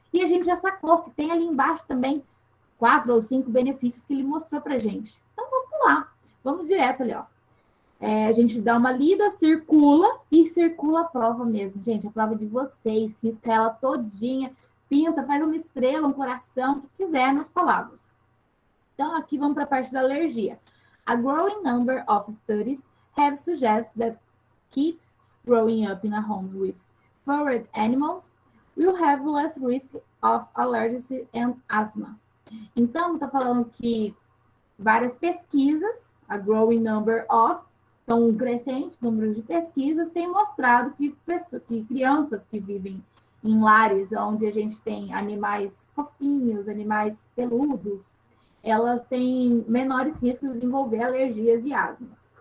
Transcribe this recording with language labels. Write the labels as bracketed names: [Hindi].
[Portuguese] E a gente já sacou que tem ali embaixo também 4 ou 5 benefícios que ele mostrou para a gente. Então, vamos pular. Vamos direto ali, ó. A gente dá uma lida, circula a prova mesmo. Gente, a prova de vocês, risca ela todinha, pinta, faz uma estrela, um coração, o que quiser nas palavras. Então, aqui vamos para a parte da alergia. [English] A growing number of studies have suggested that kids growing up in a home with furred animals will have less risk of allergies and asthma. [Portuguese] Então, está falando que várias pesquisas, [English] a growing number of, [Portuguese] então um crescente número de pesquisas, tem mostrado que crianças que vivem em lares onde a gente tem animais fofinhos, animais peludos, elas têm menores riscos de desenvolver alergias e asmas.